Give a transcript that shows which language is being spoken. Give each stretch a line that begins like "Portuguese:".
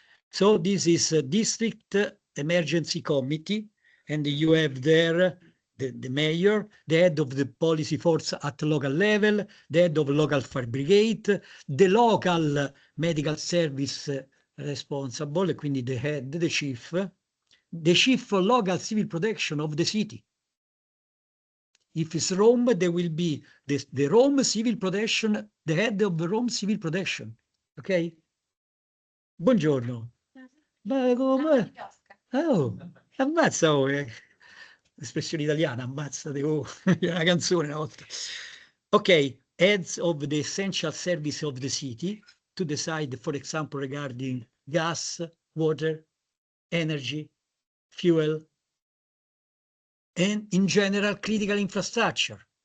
English: So this is a district emergency committee, and you have there the mayor, the head of the policy force at local level, the head of local fire brigade, the local medical service responsible,
Italian: quindi
English: the head, the chief for local civil protection of the city. If it's Rome, there will be the Rome civil protection, the head of the Rome civil protection.
Italian: Ok? Buongiorno. Ma come? Oh, ammazza, oh, espressione italiana, ammazzate, oh, una canzone una volta.
English: Ok, heads of the essential service of the city to decide, for example, regarding gas, water, energy, fuel, and in general, critical infrastructure.